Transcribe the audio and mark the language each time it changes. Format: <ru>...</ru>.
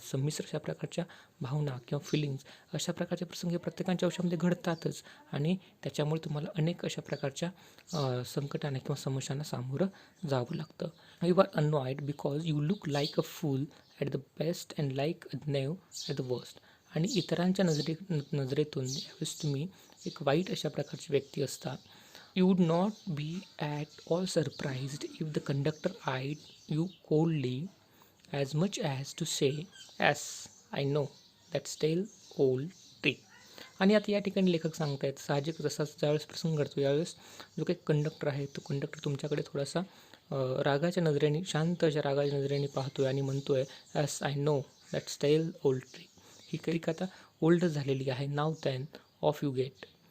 <mr>संमिश्र अशा प्रकारच्या भावना किंवा फिलिंग्स, अशा प्रकारचे प्रसंग हे प्रत्येकाच्या आयुष्यामध्ये घडतातच, आणि त्याच्यामुळे तुम्हाला अनेक अशा प्रकारच्या संकटांना किंवा समस्यांना सामोरं जावं लागतं.</mr> <en>You are annoyed because you look like a fool at the best and like a knave at the worst.</en> <mr>आणि इतरांच्या नजरेतून यावेळेस तुम्ही एक वाईट अशा प्रकारची व्यक्ती असता.</mr> <en>You would not be at all surprised if the conductor eyed you coldly, as much as to say, "Yes, I know that stale old tree."</en> <mr>आणि आता या ठिकाणी लेखक सांगत आहेत, साहजिक जसाच ज्यावेळेस प्रसंग घडतो यावेळेस जो काही कंडक्टर आहे तो कंडक्टर तुमच्याकडे थोडासा रागाच्या नजरेने, शांत अशा रागाच्या नजरेने पाहतोय आणि म्हणतोय,</mr> <en>"Yes, I know that stale old tree."</en> <mr>ही काही आता ओल्ड झालेली आहे.</mr> <en>Now then off you get.</en>